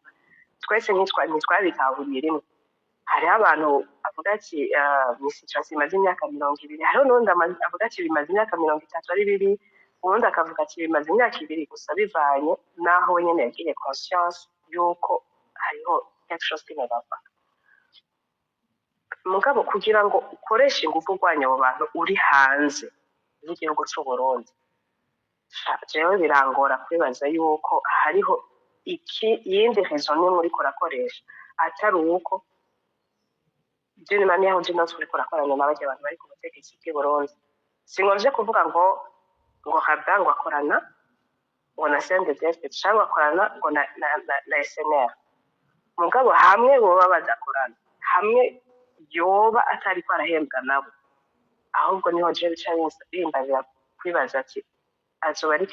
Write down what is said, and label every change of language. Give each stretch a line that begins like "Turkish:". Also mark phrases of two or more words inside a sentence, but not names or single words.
Rundi: Twese ntitwabitahuriye rimwe. Hariho abantu avuga ati ni situation imaze imyaka 20, hariho n'undi avuga ati bimaze imyaka 30 ari bibi, ubundi akavuga ati bimaze imyaka 2 gusa, bivanye n'aho wenyine yagiriye conscience y'uko hariho
French: quelque chose qui ne va pas.
Rundi: Mugabo kugira ngo ukoreshe ingufu urwanya abo bantu uri hanze y'igihugu cy'u Burundi, jewe birangora kwibaza yuko hariho yindi raison nimwe uriko urakoresha atari uko
French: d'une manière ou d'une autre
Rundi: uriko urakorana n'abandi bantu bari ku butegetsi bw'i Burundi. Singoje kuvuga ngo Rabda ngo akorana ngo na CNDD-FDD cyangwa akorana ngo na SNR. Mugabo hamwe boba badakorana, hamwe yoba atari ko arahembwa nabo, ahubwo niho je bica bimbazira kwibaza ati azoba